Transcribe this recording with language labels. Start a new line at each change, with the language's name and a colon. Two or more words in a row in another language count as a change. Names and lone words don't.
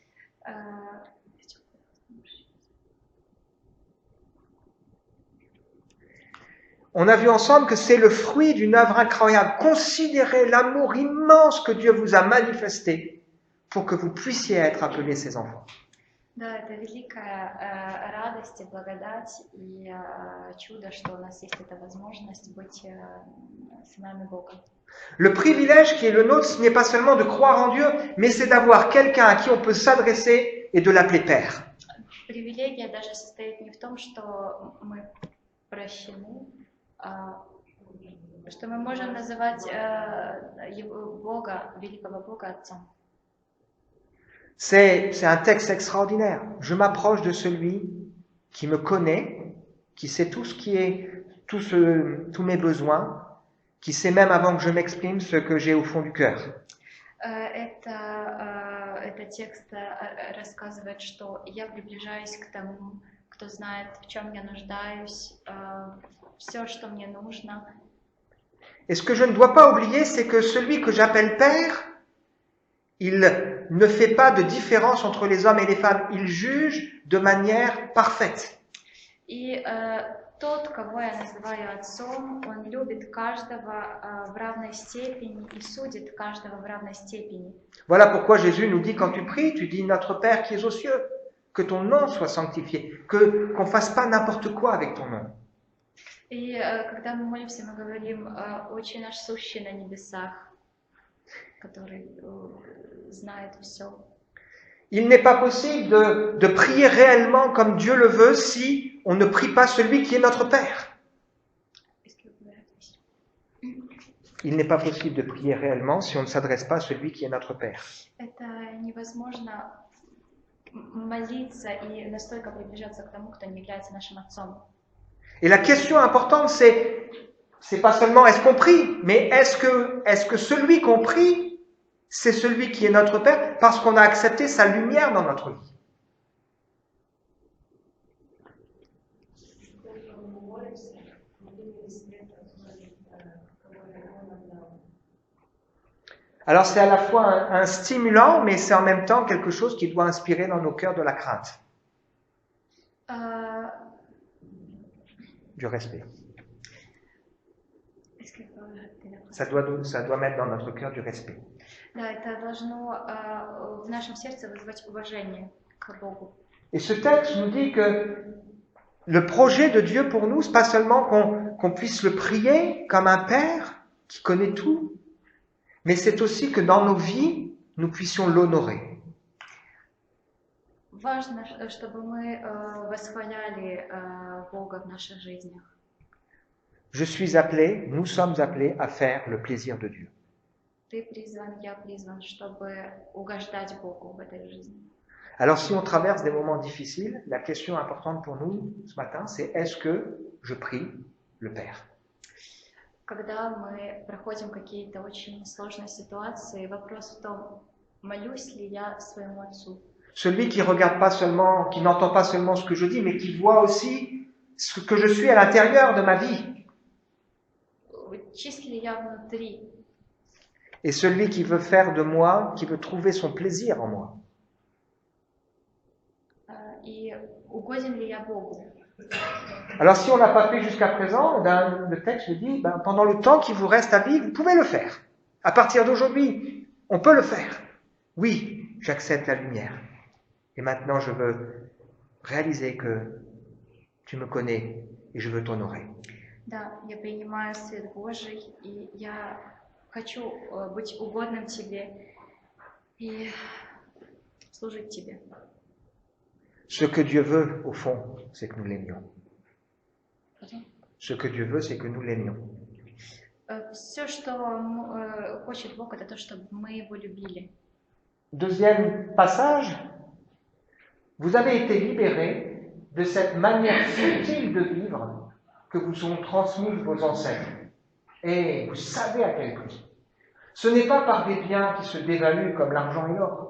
French: On a vu ensemble que c'est le fruit d'une œuvre incroyable. Considérez l'amour immense que Dieu vous a manifesté pour que vous puissiez être appelés ses enfants.
Russian: Да, это великая радость и благодать и чудо, что у нас есть эта возможность быть сынами Бога.
French: Le privilège qui est le nôtre, ce n'est pas seulement de croire en Dieu, mais c'est d'avoir quelqu'un à qui on peut s'adresser et de l'appeler Père.
Russian: Привилегия даже состоит не в том, что мы прощены, что мы можем называть Бога, великого Бога Отцом.
French: C'est un texte extraordinaire. Je m'approche de celui qui me connaît, qui sait tout ce qui est, tous mes besoins, qui sait même avant que je m'exprime ce que j'ai au fond du cœur.
Russian: Этот текст рассказывает, что я приближаюсь к тому, кто знает, в чем я нуждаюсь, все, что мне нужно.
French: Et ce que je ne dois pas oublier, c'est que celui que j'appelle Père, il ne fait pas de différence entre les hommes et les femmes. Il juge de manière parfaite.
Russian: И тот, кого я называю отцом, он любит каждого в равной степени и судит каждого в равной степени.
French: Voilà pourquoi Jésus nous dit, quand tu pries, tu dis Notre Père qui es aux cieux, que ton nom soit sanctifié, qu'on fasse pas n'importe quoi avec ton nom.
Russian: И когда мы молимся, мы говорим «Отче наш, сущий на небесах», который знает все.
French: Il n'est pas possible de prier réellement comme Dieu le veut si on ne prie pas celui qui est notre Père. Il n'est pas possible de prier réellement si on ne s'adresse pas à celui qui est notre Père.
Russian: Это невозможно молиться и настойко приближаться к тому, кто не является нашим отцом.
French: Et la question importante, c'est pas seulement est-ce qu'on prie, mais est-ce que celui qu'on prie, c'est celui qui est notre Père parce qu'on a accepté sa lumière dans notre vie. Alors c'est à la fois un stimulant, mais c'est en même temps quelque chose qui doit inspirer dans nos cœurs de la crainte, du respect. Ça doit mettre dans notre cœur du respect.
Russian: Да, это должно в нашем сердце вызвать уважение к Богу.
French: Et ce texte nous dit que le projet de Dieu pour nous, c'est pas seulement qu'on puisse le prier comme un père qui connaît tout, mais c'est aussi que dans nos vies, nous puissions l'honorer.
Russian: Важно, чтобы мы восхваляли Бога в наших жизнях.
French: Je suis appelé, nous sommes appelés à faire le plaisir de Dieu.
Russian: Ты призван, я призван, чтобы угождать Богу в этой жизни.
French: Alors si on traverse des moments difficiles, la question importante pour nous ce matin, c'est est-ce que je prie le Père?
Russian: Когда мы проходим какие-то очень сложные ситуации, вопрос в том, молюсь ли я своему Отцу.
French: Celui qui regarde pas seulement, qui n'entend pas seulement ce que je dis, mais qui voit aussi ce que je suis à l'intérieur de ma vie.
Russian: Чист ли я внутри?
French: Et celui qui veut faire de moi, qui veut trouver son plaisir en moi.
Russian: И угоден ли я Богу?
French: Alors si on l'a pas fait jusqu'à présent, le texte nous dit, pendant le temps qui vous reste à vivre, vous pouvez le faire. À partir d'aujourd'hui, on peut le faire. Oui, j'accepte la lumière. Et maintenant, je veux réaliser que tu me connais et je veux t'honorer.
Russian: Да, я принимаю свет Божий, и я хочу быть угодным Тебе и служить Тебе.
French: Ce que Dieu veut, au fond, c'est que nous l'aimions. Ce que Dieu veut, c'est que nous l'aimions.
Russian: Все, что хочет Бог, это то, чтобы мы Его любили.
French: Deuxième passage, vous avez été libérés de cette manière futile de vivre que vous ont transmise vos ancêtres. Et vous savez à quel prix. Ce n'est pas par des biens qui se dévaluent comme l'argent et l'or.